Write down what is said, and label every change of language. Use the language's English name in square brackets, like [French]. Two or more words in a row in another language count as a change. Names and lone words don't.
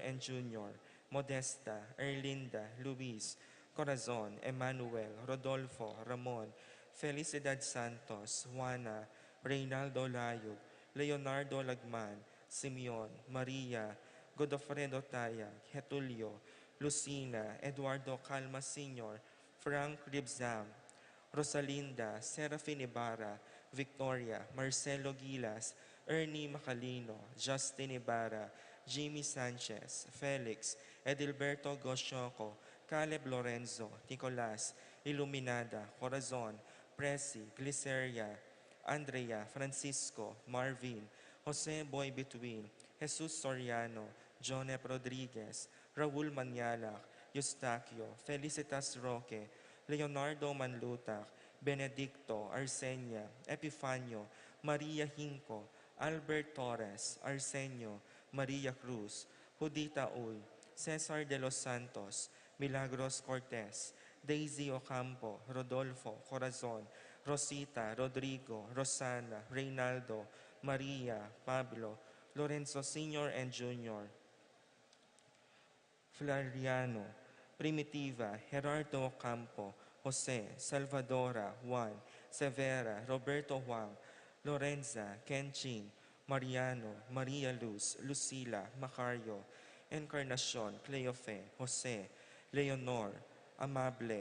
[Pampanga] and Jr., Modesta, Erlinda, Luis, Corazon, Emmanuel, Rodolfo, Ramon, Felicidad Santos, Juana, Reynaldo Layog, Leonardo Lagman, Simeon, Maria, Godofredo Tayag, Getulio, Lucina, Eduardo Calma Sr., Frank Ribzam, Rosalinda, Serafin Ibarra, Victoria, Marcelo Gilas, Ernie Macalino, Justin Ibarra, Jimmy Sanchez, Felix, Edilberto Gosyoco, Caleb Lorenzo, Nicolas, Iluminada, Corazon, Presi, Gliceria, Andrea, Francisco, Marvin, Jose Boy Between, Jesus Soriano, Jonep Rodriguez, Raul Manyalak, Eustaquio, Felicitas Roque, Leonardo Manlutak, Benedicto, Arsenia, Epifanio, Maria Hinco, Albert Torres, Arsenio, Maria Cruz, Judita Uy, Cesar de los Santos, Milagros Cortez, Daisy Ocampo, Rodolfo, Corazon, Rosita, Rodrigo, Rosana, Reynaldo, Maria, Pablo, Lorenzo Sr. and Jr., Floriano, Primitiva, Gerardo Ocampo, Jose, Salvadora, Juan, Severa, Roberto Juan, Lorenza, Kenchin, Mariano, Maria Luz, Lucila, Macario, Encarnacion, Cleofe, Jose, Leonor, Amable,